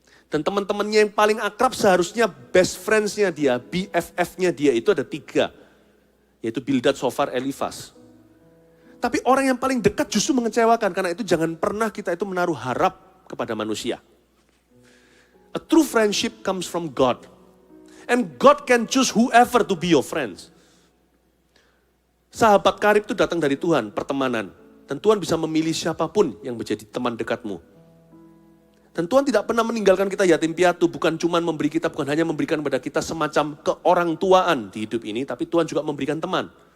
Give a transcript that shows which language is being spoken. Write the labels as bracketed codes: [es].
[id] Dan teman-temannya yang paling akrab seharusnya [en] best friends- [id] nya dia, BFF-nya dia itu ada 3. Yaitu Bildad, Sofar, Elifaz. Tapi orang yang paling dekat justru mengecewakan, karena itu jangan pernah kita itu menaruh harap kepada manusia. [en] A true friendship comes from God. And God can choose whoever to be your friends. [id] Sahabat karib itu datang dari Tuhan, pertemanan. Dan Tuhan bisa memilih siapapun yang menjadi teman dekatmu. Dan Tuhan tidak pernah meninggalkan kita yatim piatu, bukan hanya memberikan kepada kita semacam keorangtuaan di hidup ini, tapi Tuhan juga memberikan teman.